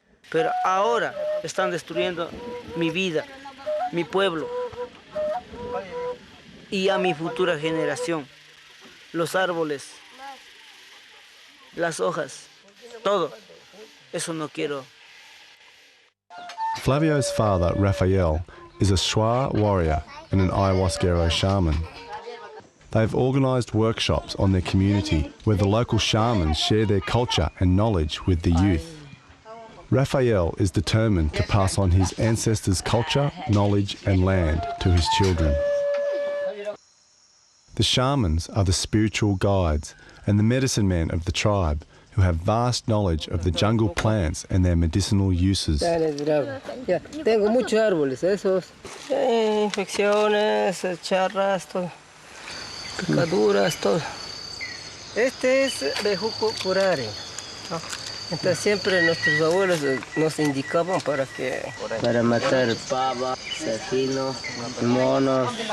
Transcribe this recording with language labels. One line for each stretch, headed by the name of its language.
Spanish: Pero ahora están destruyendo mi vida, mi pueblo y a mi futura generación. Los árboles, las hojas, todo. Eso no quiero.
English: Flavio's father, Rafael, is a Shwa warrior and an Ayahuasquero shaman. They've organised workshops on their community where the local shamans share their culture and knowledge with the youth. Rafael is determined to pass on his ancestors' culture, knowledge and land to his children. The shamans are the spiritual guides and the medicine men of the tribe who have vast knowledge of the jungle plants and their medicinal uses.
Spanish: Tengo muchos árboles, esos. Infecciones, charras, todo. Picaduras, todo. Este es bejuco curare, ¿no? Entonces siempre nuestros abuelos nos indicaban para matar pava, cefino, monos.